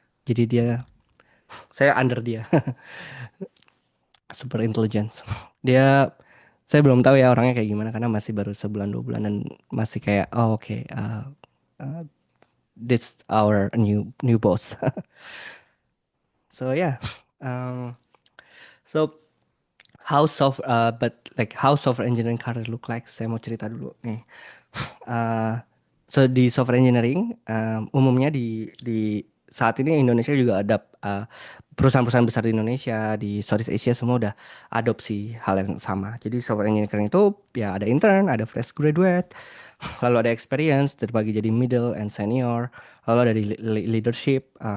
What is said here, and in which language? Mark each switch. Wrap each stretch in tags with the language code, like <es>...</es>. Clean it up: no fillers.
<id>Jadi saya under dia. Super Intelligence. Saya belum tahu ya orangnya kayak gimana karena masih baru sebulan 2 bulan dan masih kayak oke,</id> <en>this our new boss. So yeah, so how software engineering career look like?</en> <id>Saya mau cerita dulu nih. So di software engineering umumnya di saat ini Indonesia juga ada perusahaan-perusahaan besar di Indonesia, di Southeast Asia semua udah adopsi hal yang sama. Jadi software engineering itu ya ada intern, ada fresh graduate, lalu ada experience terbagi jadi</id> <en>middle and senior,</en> <id>lalu ada di leadership.</id>